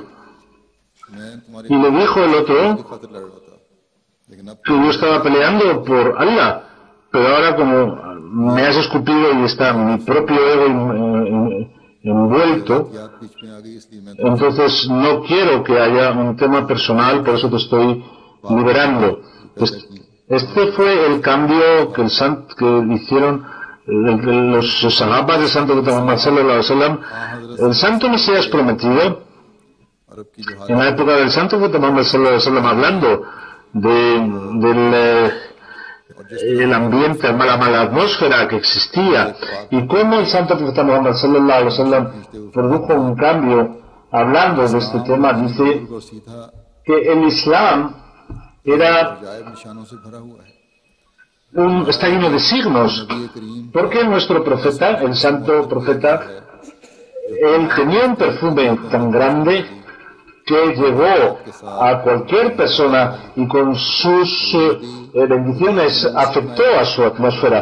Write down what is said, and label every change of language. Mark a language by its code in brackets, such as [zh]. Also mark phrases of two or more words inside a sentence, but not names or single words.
[es] Y le dijo el otro que yo estaba peleando por Allah, pero ahora como me has escupido y está mi propio ego envuelto, entonces no quiero que haya un tema personal, por eso te estoy liberando. Este fue el cambio que hicieron los sahabas del Santo Muhammad [ar] صلى الله عليه وسلم. [es] El Santo Mesías prometido, en la época del Santo Muhammad [ar] صلى الله عليه وسلم, [es] hablando del ambiente, la mala atmósfera que existía y cómo el Santo Profeta Muhammad [ar] صلى الله عليه وسلم [es] produjo un cambio, hablando de este tema, dice que el Islam está lleno de signos, porque nuestro profeta, el Santo Profeta, él tenía un perfume tan grande que llegó a cualquier persona y con sus bendiciones afectó a su atmósfera.